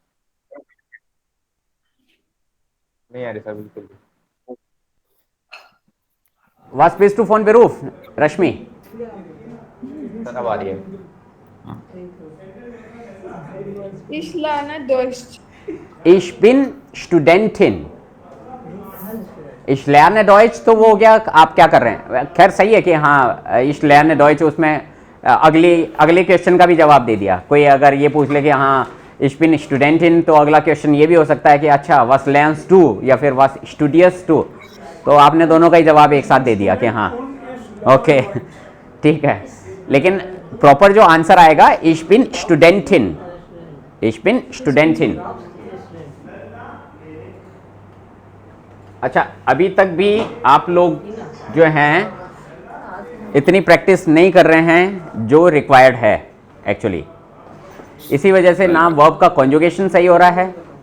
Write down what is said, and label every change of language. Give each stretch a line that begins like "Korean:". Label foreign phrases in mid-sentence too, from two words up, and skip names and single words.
Hindi: नहीं आ रही सर बिल्कुल भी.
German: Was bist du von Beruf, Rashmi?
Hindi: सर अब आ रही है.
German: Ich lerne Deutsch. Ich bin Studentin. Ich lerne Deutsch,
Hindi: तो वो हो गया. आप क्या कर रहे हैं? खैर सही है कि हाँ,
German: ich lerne Deutsch,
Hindi: उसमें अगले क्वेश्चन का भी जवाब दे दिया. कोई अगर ये पूछ ले कि हाँ
German: ich bin Studentin,
Hindi: तो अगला क्वेश्चन ये भी हो सकता है कि अच्छा
German: was lernst du
Hindi: या फिर
German: was studierst du.
Hindi: तो आपने दोनों का ही जवाब एक साथ दे दिया कि हाँ. ओके, ठीक है. लेकिन प्रॉपर जो आंसर आएगा
German: ich bin Studentin. Ich bin Studentin.
Hindi: अच्छा, अभी तक भी आप लोग जो हैं इतनी प्रैक्टिस नहीं कर रहे हैं जो रिक्वायर्ड है एक्चुअली. इसी वजह से ना वर्ब का कॉन्जुगेशन सही हो रहा है.